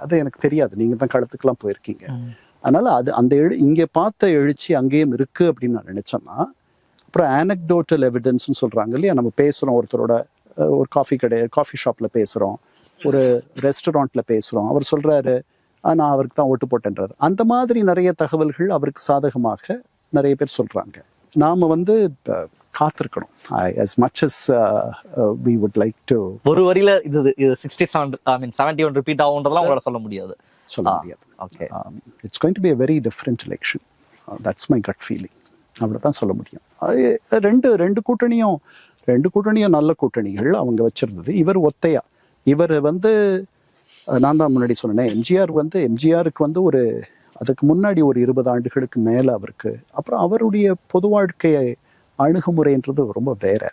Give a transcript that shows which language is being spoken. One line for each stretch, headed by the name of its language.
Tamil: அது எனக்கு தெரியாது, நீங்க தான் களத்துக்குலாம் போயிருக்கீங்க. அதனால அது அந்த இங்க பார்த்த எழுச்சி அங்கேயும் இருக்கு அப்படின்னு நான் நினைச்சேன்னா, அப்புறம் ஆனக்டோட்டல் எவிடன்ஸ்ன்னு சொல்றாங்க இல்லையா, நம்ம பேசுறோம் ஒருத்தரோட ஒரு காஃபி ஷாப்ல பேசுறோம், ஒரு ரெஸ்டாரண்ட்ல பேசுறோம், அவர் சொல்றாரு நான் அவருக்கு தான் ஓட்டு போட்டேன்றாரு. அந்த மாதிரி நிறைய தகவல்கள் அவருக்கு சாதகமாக நிறைய பேர் சொல்றாங்க. நாம வந்து காத்திருக்கணும்.
English: as much as we would like to.
Tamil: ஒரு வரியில இது 67 ஐ மீன் 71 ரிப்பீட் ஆகும்ன்றதெல்லாம் உங்களால சொல்ல முடியாது.
English: Okay, it's going to be a very different election. That's my gut feeling.
Tamil: அவ்வளவுதான் சொல்ல முடியும். ரெண்டு கூட்டணியும் நல்ல கூட்டணிகள் அவங்க வச்சிருந்தது. இவர் ஒத்தையா, இவர் வந்து நான் தான் முன்னாடி சொன்னேன், எம்ஜிஆருக்கு வந்து ஒரு அதுக்கு முன்னாடி ஒரு 20 ஆண்டுகளுக்கு மேல அவருக்கு, அப்புறம் அவருடைய பொது வாழ்க்கையை அணுகுமுறைன்றது ரொம்ப வேற.